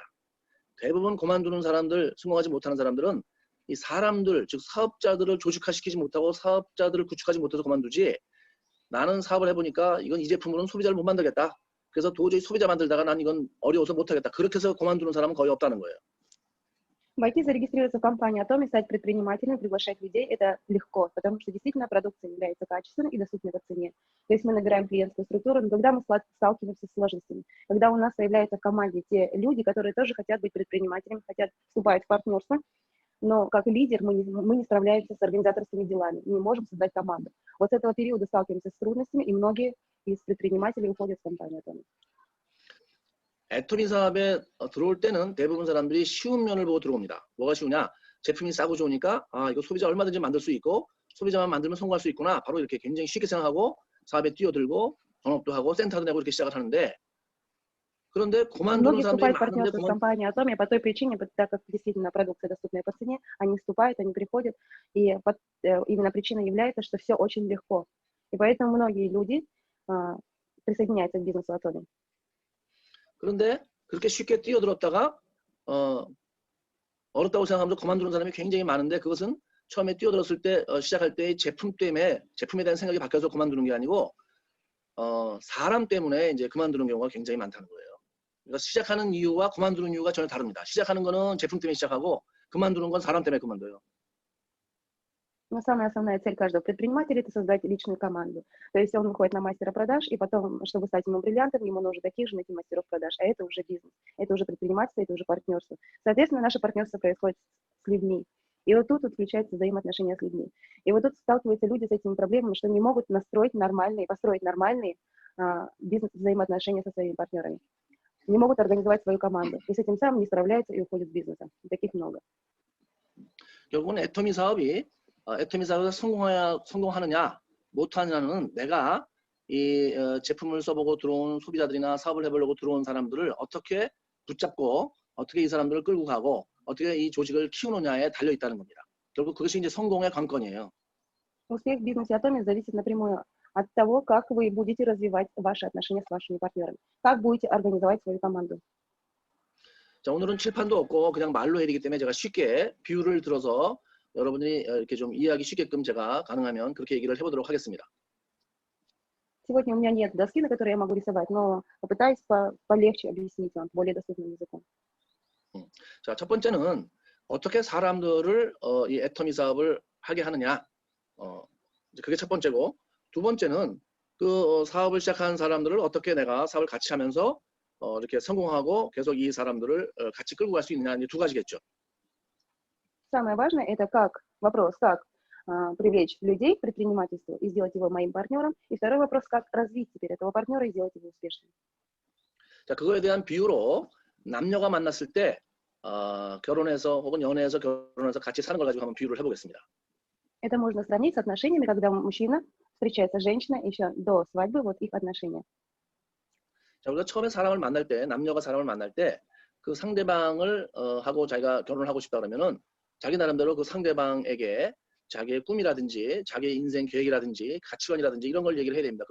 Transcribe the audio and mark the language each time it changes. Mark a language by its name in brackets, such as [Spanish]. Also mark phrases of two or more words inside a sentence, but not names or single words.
[Korean] 대부분 그만두는 사람들, 성공하지 못하는 사람들은 이 사람들, 즉 사업자들을 조직화시키지 못하고 사업자들을 구축하지 못해서 그만두지, 나는 사업을 해보니까 이건 이 제품으로는 소비자를 못 만들겠다. 그래서 도저히 소비자 만들다가 난 이건 어려워서 못하겠다. 그렇게 해서 그만두는 사람은 거의 없다는 거예요. [Russian] Войти, зарегистрироваться в компании Атоми, стать предпринимателем, приглашать людей– это легко, потому что действительно продукция является качественной и доступной по цене. То есть мы набираем клиентскую структуру, но когда мы сталкиваемся с сложностями, когда у нас появляются в команде те люди, которые тоже хотят быть предпринимателями, хотят вступать в партнерство, но как лидер мы не справляемся с организаторскими делами, не можем создать команду. Вот с этого периода сталкиваемся с трудностями, и многие из предпринимателей уходят в компанию Атоми. [Korean] 애터미 사업에 들어올 때는 대부분 사람들이 쉬운 면을 보고 들어옵니다. 뭐가 쉬우냐? 제품이 싸고 좋으니까 이거 소비자 얼마든지 만들 수 있고 소비자만 만들면 성공할 수 있구나. 바로 이렇게 굉장히 쉽게 생각하고 사업에 뛰어들고 전업도 하고 센터도 내고 이렇게 시작을 하는데, 그런데 그만두는 사람들이 많은데 [Russian] партнерство с компанией Атоми по той причине, так как действительно продукция доступная по цене, они вступают, они приходят, и именно причина является, что все очень легко. И поэтому многие люди присоединяются к бизнесу Атоми. [Korean] 그런데 그렇게 쉽게 뛰어들었다가 어렵다고 생각하면서 그만두는 사람이 굉장히 많은데, 그것은 처음에 뛰어들었을 때 시작할 때 제품 때문에, 제품에 대한 생각이 바뀌어서 그만두는 게 아니고 사람 때문에 이제 그만두는 경우가 굉장히 많다는 거예요. 그러니까 시작하는 이유와 그만두는 이유가 전혀 다릅니다. 시작하는 거는 제품 때문에 시작하고 그만두는 건 사람 때문에 그만둬요. [Russian] Но самая основная цель каждого предпринимателя– это создать личную команду. То есть он выходит на мастера продаж, и потом, чтобы стать ему бриллиантом, ему нужно таких же найти мастеров продаж. А это уже бизнес, это уже предпринимательство, это уже партнерство. Соответственно, наше партнерство происходит с людьми. И вот тут включаются взаимоотношения с людьми. И вот тут сталкиваются люди с этими проблемами, что не могут построить нормальные бизнес-взаимоотношения со своими партнерами. Не могут организовать свою команду. И с этим самым не справляются и уходят из бизнеса. Таких много. [Korean] 결국은 애터미 사업에서 성공하느냐 못하느냐는 내가 이 제품을 써보고 들어온 소비자들이나 사업을 해보려고 들어온 사람들을 어떻게 붙잡고 어떻게 이 사람들을 끌고 가고 어떻게 이 조직을 키우느냐에 달려 있다는 겁니다. 결국 그것이 이제 성공의 관건이에요. [Russian] Успех в бизнесе Атоми зависит напрямую от того, как вы будете развивать ваши отношения с вашими партнерами, как будете организовать свою команду. [Korean] 자, 오늘은 칠판도 없고 그냥 말로 해야 되기 때문에 제가 쉽게 비유를 들어서 여러분이 이렇게 좀 이해하기 쉽게끔 제가 가능하면 그렇게 얘기를 해보도록 하겠습니다. [Russian] Сегодня у меня нет доски, на которой я могу рисовать, но попытаюсь полегче объяснить вам, более доступным языком. [Korean] 자, 첫 번째는 어떻게 사람들을 이 애터미 사업을 하게 하느냐, 그게 첫 번째고, 두 번째는 그 사업을 시작한 사람들을 어떻게 내가 사업을 같이 하면서 이렇게 성공하고 계속 이 사람들을 같이 끌고 갈 수 있느냐, 이제 두 가지겠죠. [Russian] Самое важное это как привлечь людей к предпринимательству и сделать его моим партнером. И второй вопрос, как развить теперь этого партнера и сделать его успешным. [Korean] 자, 그거에 대한 비유로 남녀가 만났을 때 결혼해서 혹은 연애해서 결혼해서 같이 사는 걸 가지고 한번 비유를 해보겠습니다. [Russian] Это можно сравнить с отношениями, когда мужчина встречается с женщиной еще до свадьбы, вот их отношения. [Korean] 자, 우리가 처음에 사람을 만날 때, 남녀가 사람을 만날 때 그 상대방을 하고 자기가 결혼을 하고 싶다 그러면은 자기 나름대로 그 상대방에게 자기의 꿈이라든지 자기의 인생 계획이라든지 가치관이라든지 이런 걸 얘기를 해야 됩니다.